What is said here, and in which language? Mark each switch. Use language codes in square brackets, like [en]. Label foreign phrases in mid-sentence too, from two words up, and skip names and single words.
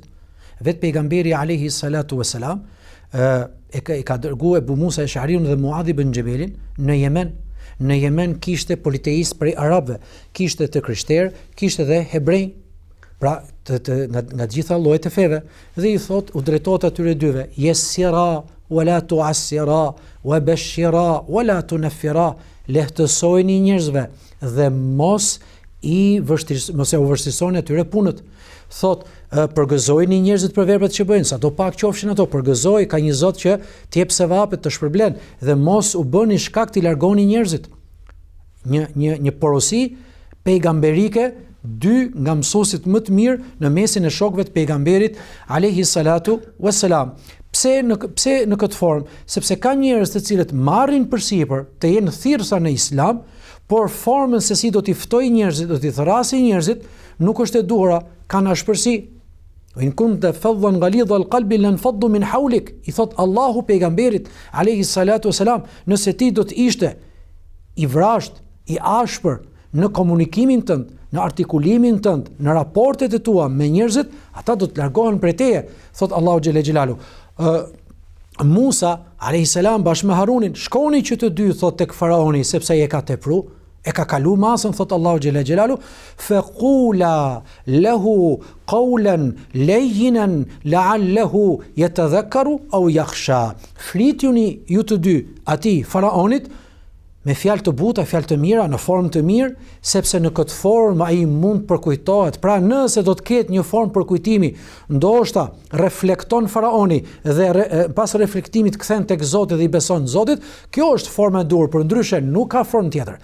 [sq] Vetë pejgamberi [ar] عليه الصلاة والسلام [sq] e ka dërguar Ebu Musa Esh'ariun dhe Muadh ibn Jabelin në Yemen. Në Yemen kishte politeist prej arabëve, kishte të krishterë, kishte dhe hebrej, pra nga gjitha llojet e feve, dhe i thot u drejtohet atyre dyve, [ar] يسرا ولا تعسرا وبشرا ولا تنفرا, [sq] lehtësojeni njerëzve dhe mos u vështirësoni atyre punët. Thot, përgëzojeni njerëzit për veprat që bëjnë, sa do pak qofshin ato, përgëzoj, ka një Zot që t'jep sevapet, të shpërblen, dhe mos u bëni shkak t'i largoni njerëzit. Një porosi pejgamberike, dy nga mësuesit më të mirë në mesin e shokëve të pejgamberit [ar] عليه الصلاة والسلام. [sq] Pse në këtë formë? Sepse ka njerëz të cilët marrin përsipër të jenë thirrsa në Islam, por formën se si do t'i ftojë njerëzit, do t'i thrasë njerëzit, nuk është e duhura, kanë ashpërsi. [ar] إن كنت فظا غليظ القلب لانفضوا من حولك, [sq] i thot Allahu pejgamberit [ar] عليه الصلاة والسلام, [sq] nëse ti do të ishte i vrasht, i ashpër në komunikimin tënd, në artikulimin tënd, në raportet e tua me njerëzit, ata do të largohen prej teje, thot Allahu [ar] جل جلاله. [sq] Musa [ar] عليه السلام [sq] bashkë me Harunin shkoni që të dy thot tek faraoni sepse e ka tepru, e ka kalu masën, thot Allahu [ar] جل جلاله, فقولا له قولا لينا لعله يتذكر أو يخشى. [sq] Flituni ju të dy atij faraonit me fjalë të buta, fjalë të mira, në formë të mirë, sepse në këtë formë ai mund përkujtohet. Pra nëse do të ketë një formë përkujtimi, ndoshta reflekton faraoni dhe pas reflektimit kthen tek Zoti dhe i beson Zotit, kjo është forma e dur, përndryshe nuk ka formë tjetër.